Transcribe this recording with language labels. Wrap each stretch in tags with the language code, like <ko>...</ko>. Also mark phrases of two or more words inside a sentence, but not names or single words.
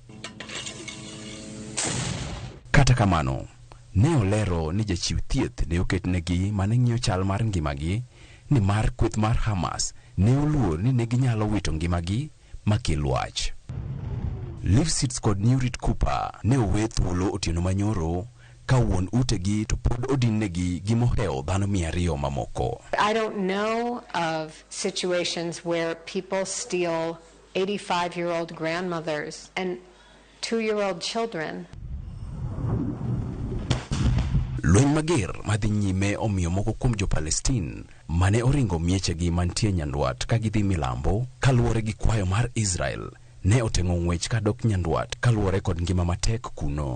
<luo>Kata kamano, ne olero ni jachiw thieth ne oketnegi mane ng'iyo chal mar ngimagi ni mar kweth mar Hamas ne oluor ni ne ginyalo wito ngimagi makel wach. Lifsitz kod Newrit Cooper ne owe thuolo otieno manyoro ka wuon utegi to pod odinnegi gi moheo dhano 200 mamoko.</luo> <en>I don't know of situations where people steal 85-year-old grandmothers and 2-year-old children.</en> <luo>Lweny mager madhi nyime omiyo moko kuom jo-Palestina mane oringo miechegi mantie nyandwat ka gidhi milambo kaluwore gi kwayo mar Israel ne oteng'o ng'wech kadok nyandwat kaluwore kod ngima matek kuno.</luo>